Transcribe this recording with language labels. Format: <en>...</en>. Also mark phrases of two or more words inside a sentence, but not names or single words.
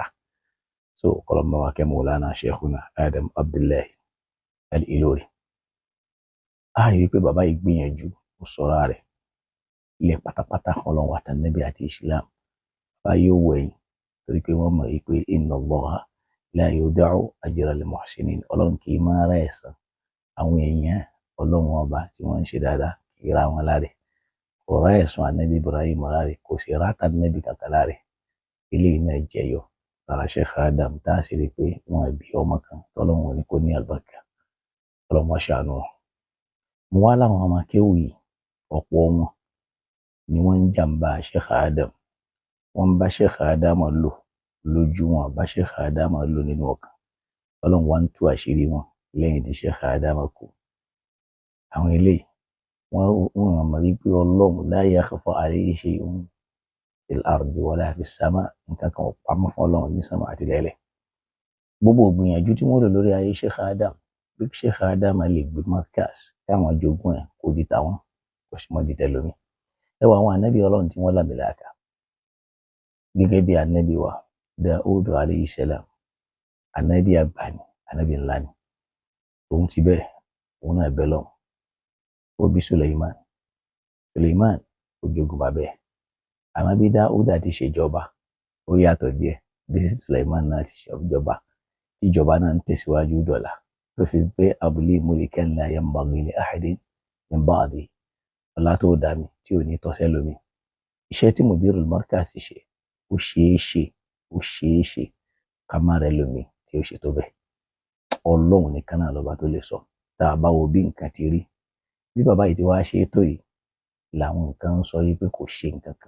<yo>So kọlọmọ wa kẹ́ Maulana Sheikhuna Adam Abdullahi Al-Ilori. A rí i pé bàbá yìí gbìyànjú ó sọ̀rọ̀ rẹ̀ ilẹ̀ pátápátá ọlọ́run àtànẹ́bí àti Islam. Bàbá yóò wẹ̀yìn torí pé wọ́n mọ̀ yìí pé</yo> <ar>إن الله لا يضيع أجر المحسنين</ar> <yo>ọlọ́run kì í máa rẹ̀ ẹ̀san àwọn èèyàn ọlọ́run ọba tí wọ́n ń ṣe dáadáa kì í ra wọn láre. Kò rá ẹ̀sùn ànábì Ibrahim láre kò sì rá tànábì kankan láre. Eléyìí náà jẹyọ lára Sheikh Adam tá a sì rí i pé wọ́n bí ọmọ kan tọ́lọ́run ò ní kó ní àlùbáríkà ọlọ́run wá ṣàánú wọn. Mo wá láwọn ọmọ akéwì yìí ọ̀pọ̀ wọn ni wọ́n ń jàǹbá Sheikh Adam. Wọ́n bá Sheikh Adam lò lójú wọn bá Sheikh Adam lò nínú ọkàn. Ọlọ́run wá ń tú àṣírí wọn lẹ́yìn tí Sheikh Adam kú. Àwọn eléyìí wọ́n mọ̀ wípé ọlọ́run</yo> <ar>لا يخفى عليه شيء في الأرض ولا في السماء</ar> <yo>nǹkan kan ò pamọ́ fún ọlọ́run ní sánmà àti lẹ́lẹ̀. Gbogbo ìgbìyànjú tí wọ́n lò lórí ayé Sheikh Adam bí Sheikh Adam lè gbé Markaz káwọn jogún ẹ̀ kó di tàwọn kò sì mọ́ di tẹlómi. Ẹ wọ àwọn ànábì ọlọ́run tí wọ́n lámìlàkà gẹ́gẹ́ bí ànábì wa Daud</yo> <ar>عليه السلام</ar> <yo>ànábì àgbà ni ànábì ńlá ni. Òun ti bẹ́ẹ̀ òun náà bẹ́ lọ́hùn. Ó bí Suleiman ó jogún bàbá ẹ̀. Àmọ́ bí Dáúdà ti ṣèjọba ó yàtọ̀ díẹ̀ bí Suleiman náà ti ṣèjọba tíjọba náà ń tẹ̀síwájú dọ̀la tó fi pé abúlé</yo> <ar>ملكا لا ينبغي لأحد من بعدي</ar> <yo>ọlá tó dá mi tí ò ní tọ́sẹ́ lómi. Iṣẹ́ tí Mudirul Markaz ṣe ó ṣeé ṣe ká má rẹ̀ lómi tí ó ṣe tó bẹ́ẹ̀. Ọlọ́run nìkan náà lọ́ba tó lè sọ tá a bá wo bí nǹkan ti rí. Bí bàbá yìí ti wá ṣe tó yìí làwọn nǹkan ń sọ yìí pé kò ṣe nǹkan kan.</yo>